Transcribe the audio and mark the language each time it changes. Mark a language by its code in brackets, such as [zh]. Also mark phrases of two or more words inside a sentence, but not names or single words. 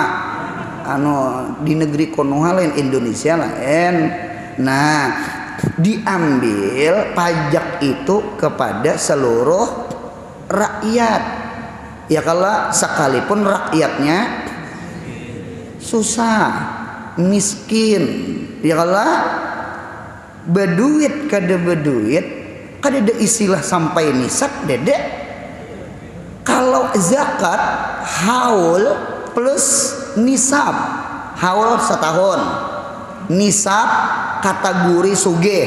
[id] Di negeri Konoha lain Indonesia lain. Nah, diambil pajak itu kepada seluruh rakyat. Ya kalau sekalipun rakyatnya susah, miskin. Ya kalau [bjn] beduit kada ada [id] istilah sampai nisab dedek. Kalau zakat haul plus nisab. Haul setahun, nisab kategori sugih.